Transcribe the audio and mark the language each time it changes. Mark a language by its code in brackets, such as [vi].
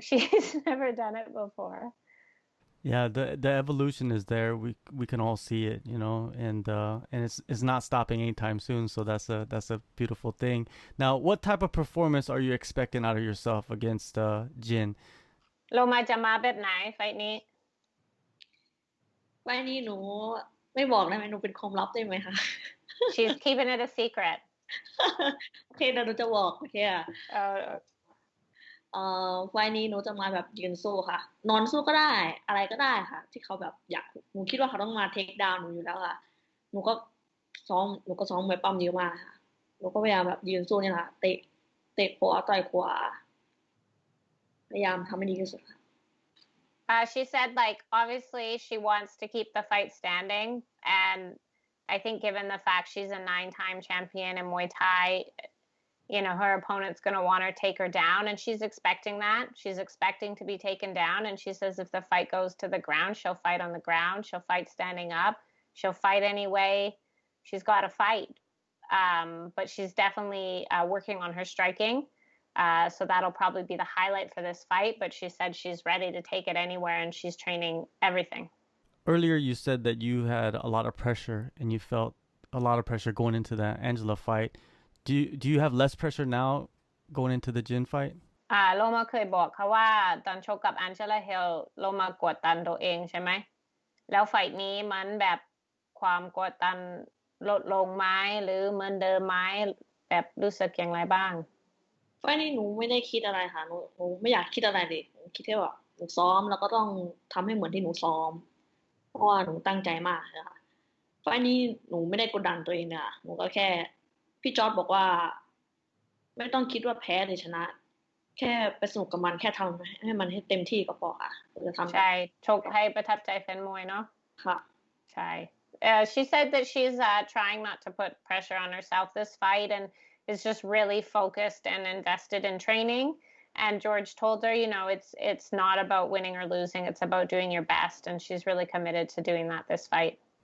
[en] She's never done it before. Yeah, the evolution is there. We can all see it, you know, and it's not stopping anytime soon. So that's a beautiful thing. Now, what type of performance are you expecting out of yourself against Jin? [th] โลมาจะมาแบบไหนไฟท์นี้ ไฟล์นี้หนูไม่บอกได้ไหมหนูเป็นความลับได้ไหมคะ [en] She's keeping it a secret. [th] โอเคเดี๋ยวหนูจะบอกโอเคอ่ะ Uh, ไฟล์นี้หนูจะมาแบบยืนสู้ค่ะ นอนสู้ก็ได้อะไรก็ได้ค่ะ ที่เขาแบบอยากหนูคิดว่าเขาต้องมาเทคดาวน์หนูอยู่แล้วค่ะหนูก็ซ้อมมวยปั้มเยอะมากค่ะหนูก็พยายามแบบยืนสู้นี่แหละเตะขวาต่อยขวาพยายามทำให้ดีที่สุดค่ะ [en] she said, like, obviously she wants to keep the fight standing, and I think given the fact she's a 9-time champion in Muay Thai, you know, her opponent's going to want her to take her down, and she's expecting that. She's expecting to be taken down, and she says if the fight goes to the ground, she'll fight on the ground. She'll fight standing up. She'll fight anyway. She's got to fight. But she's definitely working on her striking. So that'll probably be the highlight for this fight. But she said she's ready to take it anywhere, and she's training everything. Earlier, you said that you had a lot of pressure and you felt a lot of pressure going into that Angela fight. Do you have less pressure now going into the Jin fight? [th] โลมาเคยบอกเขาว่าตอนชกกับแองเจล่าเฮลโลมากดดันตัวเองใช่ไหมแล้วไฟท์นี้มันแบบความกดดันลดลงไหมหรือเหมือนเดิมไหมแบบรู้สึกอย่างไรบ้าง ไฟล์นี้หนูไม่ได้คิดอะไรค่ะหนูไม่อยากคิดอะไรเลยหนูคิดแค่ว่าหนูซ้อมแล้วก็ต้องทำให้เหมือนที่หนูซ้อมเพราะว่าหนูตั้งใจมากค่ะไฟล์นี้หนูไม่ได้กดดันตัวเองเนี่ยหนูก็แค่พี่จอร์จบอกว่าไม่ต้องคิดว่าแพ้หรือชนะแค่ไปสนุกกับมันแค่ทำให้มันให้เต็มที่ก็พอค่ะจะทำ ใช่ชกให้ประทับใจแฟนมวยเนาะ ค่ะ ใช่ [en] she said that she's trying not to put pressure on herself this fight and is just really focused and invested in training. And George told her, you know, it's not about winning or losing. It's about doing your best. And she's really committed to doing that this fight.